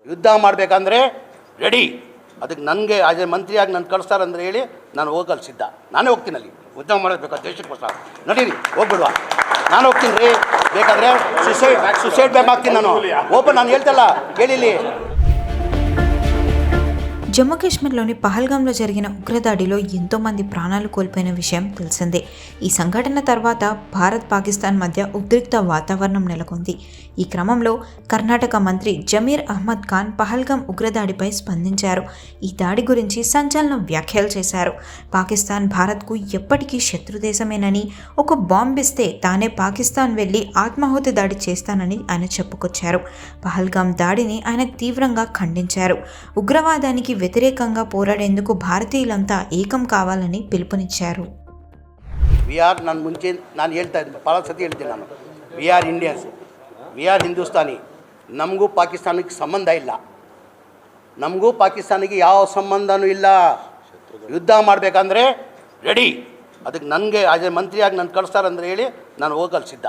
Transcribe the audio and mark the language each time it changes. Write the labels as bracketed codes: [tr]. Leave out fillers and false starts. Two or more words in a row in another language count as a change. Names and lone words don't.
[kn] ಯುದ್ಧ ಮಾಡಬೇಕಂದ್ರೆ ರೆಡಿ. ಅದಕ್ಕೆ ನನಗೆ [en] as a [kn] ಮಂತ್ರಿಯಾಗಿ ನಾನು ಕಳಿಸ್ತಾರಂದ್ರೆ ಹೇಳಿ ನಾನು ಹೋಗಲು ಸಿದ್ಧ. ನಾನೇ ಹೋಗ್ತೀನಿ ಅಲ್ಲಿ ಯುದ್ಧ ಮಾಡಬೇಕು ದೇಶಕ್ಕೋಸ್ಕರ. ನಡೀರಿ ಹೋಗ್ಬಿಡುವ, ನಾನು ಹೋಗ್ತೀನಿ ರೀ. ಬೇಕಾದರೆ [en] suicide bag [kn] ಹಾಕ್ತೀನಿ ನಾನು. ಓಪನ್ ನಾನು ಹೇಳ್ತಲ್ಲ ಕೇಳಿಲಿ. [te] జమ్మూ కాశ్మీర్లోని పహల్గామ్లో జరిగిన ఉగ్రదాడిలో ఎంతోమంది ప్రాణాలు కోల్పోయిన విషయం తెలిసిందే. ఈ సంఘటన తర్వాత భారత్ పాకిస్తాన్ మధ్య ఉద్రిక్త వాతావరణం నెలకొంది. ఈ క్రమంలో కర్ణాటక మంత్రి జమీర్ అహ్మద్ ఖాన్ పహల్గామ్ ఉగ్రదాడిపై స్పందించారు. ఈ దాడి గురించి సంచలన వ్యాఖ్యలు చేశారు. పాకిస్తాన్ భారత్కు ఎప్పటికీ శత్రుదేశమేనని, ఒక బాంబిస్తే తానే పాకిస్తాన్ వెళ్లి ఆత్మాహుతి దాడి చేస్తానని ఆయన చెప్పుకొచ్చారు. పహల్గామ్ దాడిని ఆయన తీవ్రంగా ఖండించారు. ఉగ్రవాదానికి వ్యతిరేకంగా పోరాడేందుకు భారతీయులంతా ఏకం కావాలని పిలుపునిచ్చారు. [kn] ನಾನು ಹೇಳ್ತಾ ಇದ್ದೀನಿ, ಭಾಳ ಸತಿ ಹೇಳ್ತೀನಿ ನಾನು, [en] we are Indians, we are Hindustani. [kn] ನಮಗೂ ಪಾಕಿಸ್ತಾನಕ್ಕೆ ಸಂಬಂಧ ಇಲ್ಲ, ನಮಗೂ ಪಾಕಿಸ್ತಾನಿಗೆ ಯಾವ ಸಂಬಂಧನೂ ಇಲ್ಲ. ಯುದ್ಧ ಮಾಡಬೇಕಂದ್ರೆ ರೆಡಿ. ಅದಕ್ಕೆ ನನಗೆ [en] as a [kn] ಮಂತ್ರಿಯಾಗಿ ನಾನು ಕಳಿಸ್ತಾರಂದ್ರೆ ಹೇಳಿ ನಾನು ಹೋಗಲು ಸಿದ್ಧ.